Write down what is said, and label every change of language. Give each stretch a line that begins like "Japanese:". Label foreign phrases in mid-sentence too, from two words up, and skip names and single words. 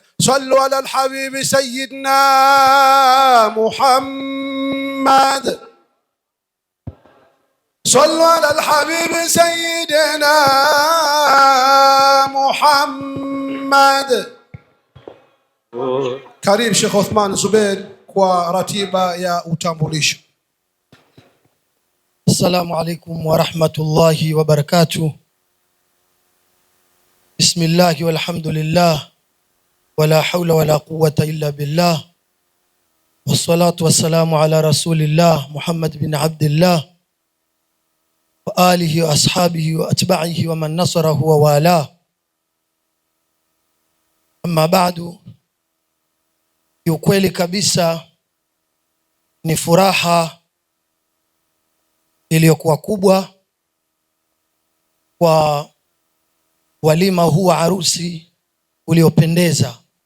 Arabic: صلوا على الحبيب سيدنا محمد. صلوا على الحبيب سيدنا محمد.
Swahili: Karibu Sheikh Othman Zubeir kwa ratiba ya utambulisho.
Arabic: السلام عليكم ورحمة الله وبركاته. بسم الله والحمد لله ولا حول ولا قوة إلا بالله والصلاة والسلام على رسول الله محمد بن عبد الله وآله وأصحابه وأتباعه ومن نصره ووالاه. أما بعد,
Swahili: kiukweli kabisa ni furaha iliyokuwa kubwa kwa walima huu wa harusi uliopendeza.